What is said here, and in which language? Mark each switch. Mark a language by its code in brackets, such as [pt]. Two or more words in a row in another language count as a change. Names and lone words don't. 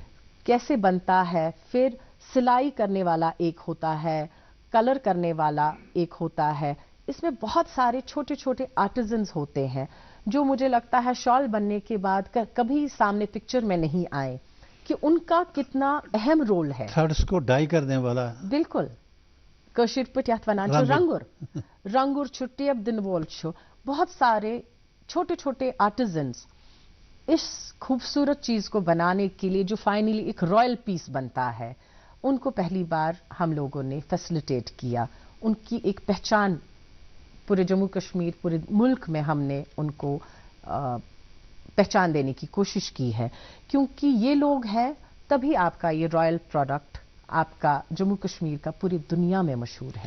[ur] کیسے بنتا ہے، پھر سلائی کرنے والا ایک ہوتا ہے، کلر کرنے والا ایک ہوتا ہے. اس میں بہت سارے چھوٹے چھوٹے آرٹیزنز ہوتے ہیں جو مجھے لگتا ہے شال بننے کے بعد کبھی سامنے پکچر میں نہیں آئے کہ ان کا کتنا اہم رول ہے. تھرڈس کو ڈائی کرنے والا. بالکل. [ks] کشیر پٹ یتھ ونان چھِ رنگُر، رنگُر چھُ، ٹیپ دن وول چھُ، [ur] بہت سارے چھوٹے چھوٹے آرٹیزنز اس خوبصورت چیز کو بنانے کے لیے جو فائنلی ایک [en] royal piece [ur] بنتا ہے، ان کو پہلی بار ہم لوگوں نے فیسیلیٹیٹ کیا. ان کی ایک پہچان پورے جموں کشمیر، پورے ملک میں ہم نے ان کو پہچان دینے کی کوشش کی ہے، کیونکہ یہ لوگ ہیں تبھی آپ کا یہ [en] royal product, [ur] آپ کا جموں کشمیر کا پوری دنیا میں مشہور ہے.